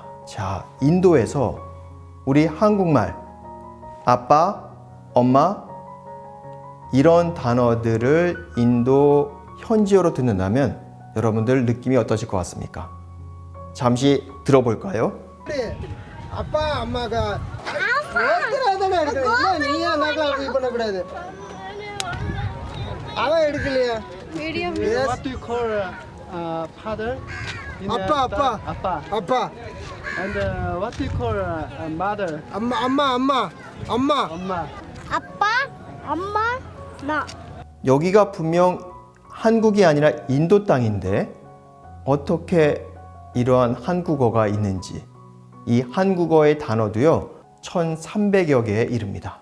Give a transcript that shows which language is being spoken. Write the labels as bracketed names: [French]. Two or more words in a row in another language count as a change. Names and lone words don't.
[Korean] 자, 인도에서 우리 한국말, 아빠, 엄마, 이런 단어들을 인도 현지어로 듣는다면 여러분들 느낌이 어떠실 것 같습니까? 잠시 들어볼까요? 그래, 아빠, 엄마가 어떻게 하다가 [Tamil] நீயா நாக்கல அப்படி பண்ணக்கூடாது அவன் எடுக்கலையா [English] What do you call father? In [Korean] 아빠 [Tamil] Appa. [English] And what do you call mother? [Korean] 엄마 [Tamil] Amma. [Korean] 아빠, 엄마, 나. 여기가 분명 한국이 아니라 인도 땅인데 어떻게 이러한 한국어가 있는지, 이 한국어의 단어도요 1300여 개에 이릅니다.